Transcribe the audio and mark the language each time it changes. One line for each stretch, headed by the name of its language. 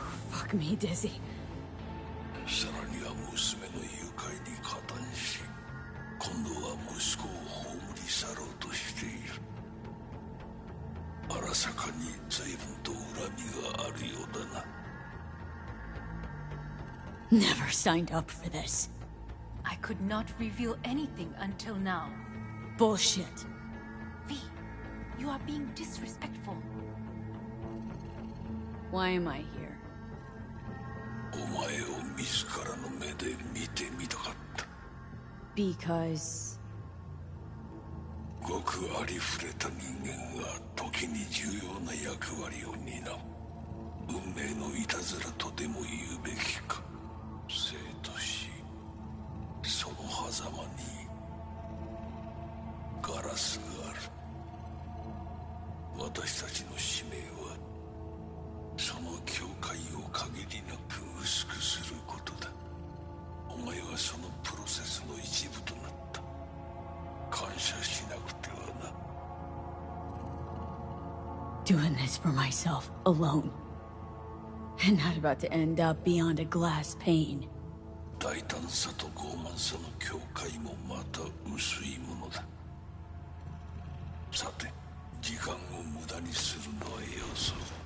English: Fuck me, Dizzy.
Japanese: さらには娘の誘拐に加担し、今度は息子を葬り去ろうとしている。荒坂に随分と恨みがあるようだな。
English: Never signed up for this. I could not reveal anything until now. Bullshit. V, you are being disrespectful. Why am I here?
Japanese: お前を自らの目で見てみたかった。
English: Because...
Japanese: ごくありふれた人間が時に重要な役割を担う。運命のいたずらとでも言うべきか。生と死、その狭間にガラスがある。私たちの使命はその境界を限りなく薄くすることだ。お前はそのプロセスの一部となった。感謝しなくてはな。
English: Doing this for myself, alone. And not about to end up beyond a glass pane.
Japanese: 大胆さと傲慢さの境界もまた薄いものだ。さて、時間を無駄にするのはよそう。